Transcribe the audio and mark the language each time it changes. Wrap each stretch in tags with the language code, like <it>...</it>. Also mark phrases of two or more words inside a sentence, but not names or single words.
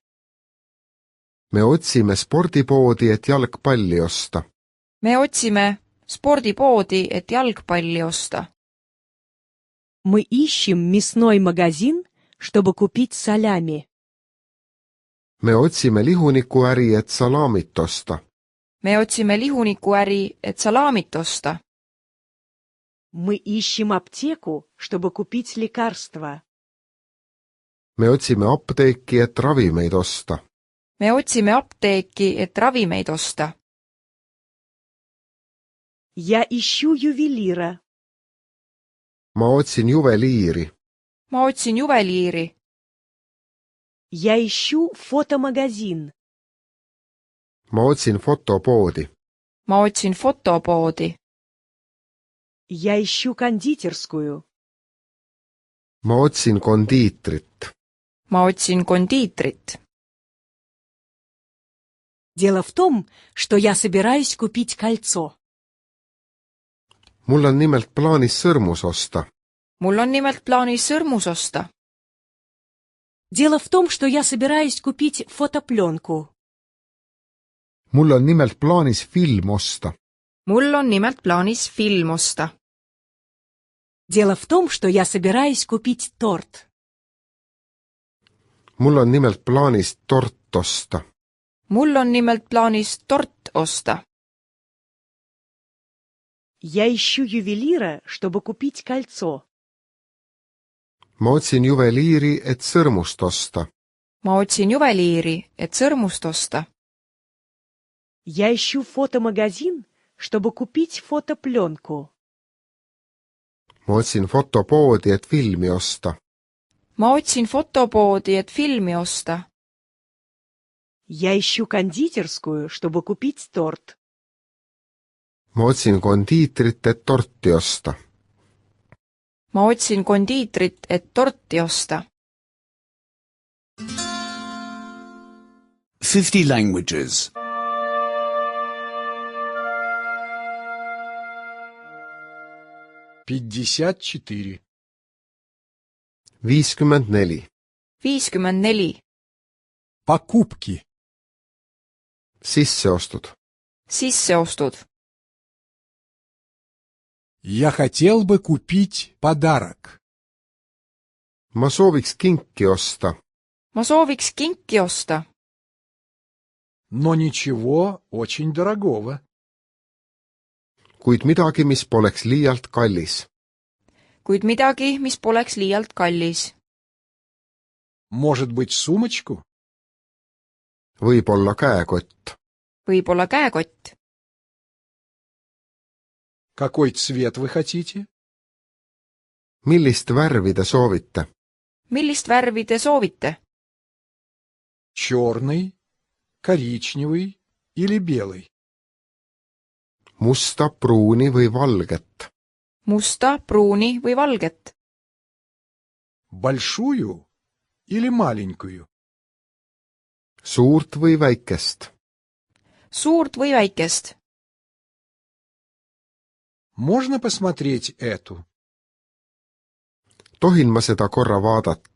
<et>me otsime spordipoodi, et jalgpalli osta. me otsime spordipoodi, et jalgpalli osta.</et> <ru>Мы ищем мясной магазин, чтобы купить салями.</ru> <et>me otsime lihunikuäri, et salaamit osta. me otsime lihunikuäri, et salaamit osta.</et> <ru>Мы ищем аптеку, чтобы купить лекарства.</ru> <et>me otsime apteeki, et ravimeid osta. me otsime apteeki, et ravimeid osta.</et> <ru>Я ищу ювелира.</ru> <et>ma otsin juveliiri. ma otsin juveliiri.</et> <ru>Я ищу фотомагазин.</ru> <et>ma otsin fotopoodi. ma otsin fotopoodi.</et> <ru>Я ищу кондитерскую.</ru> <et>ma otsin kondiitrit. ma otsin kondiitrit.</et> <ru>Дело в том, что я собираюсь купить кольцо.</ru> <et>mul on nimelt plaanis sõrmus osta. mul on nimelt plaanis sõrmus osta.</et> <ru>Дело в том, что я собираюсь купить фотопленку.</ru> <et>mul on nimelt plaanis film osta. mul on nimelt plaanis film osta.</et> <ru>Дело в том, что я собираюсь купить торт.</ru> <et>mul on nimelt plaanis tort osta. mul on nimelt plaanis tort osta.</et> <ru>Я ищу ювелира, чтобы купить кольцо.</ru> <et>ma otsin juveliiri, et sõrmust osta. ma otsin juveliiri, et sõrmust osta.</et> <ru>Я ищу фотомагазин, чтобы купить фотопленку.</ru> <et>ma otsin fotopoodi, et filmi osta. ma otsin fotopoodi, et filmi osta.</et> <ru>Я ищу кондитерскую, чтобы купить торт.</ru> <et>ma otsin kondiitrit, et torti osta. ma otsin kondiitrit, et torti osta.</et> <en>50 languages.</en> <ru>Пятьдесят четыре. 54. 54. Покупки.</ru> <et>sisseostud. sisseostud.</et> <ru>Я хотел бы купить подарок.</ru> <et>ma sooviks kinki osta. ma sooviks kinki osta.</et> <ru>Но ничего очень дорогого.</ru> <et>kuid midagi, mis poleks liialt kallis. kuid midagi, mis poleks liialt kallis.</et> <ru>Может быть, сумочку?</ru> <et>võib-olla käekott. võib-olla käekott.</et> <ru>Какой цвет вы хотите?</ru> <et>millist värvi te soovite? millist värvi te soovite?</et> <ru>Черный, коричневый или белый?</ru> <et>musta, pruuni või valget? musta, pruuni või valget?</et> <ru>Большую или маленькую?</ru> <et>suurt või väikest? suurt või väikest?</et> <ru>Можно посмотреть эту?</ru> <et>tohin ma seda korra vaadata?</et>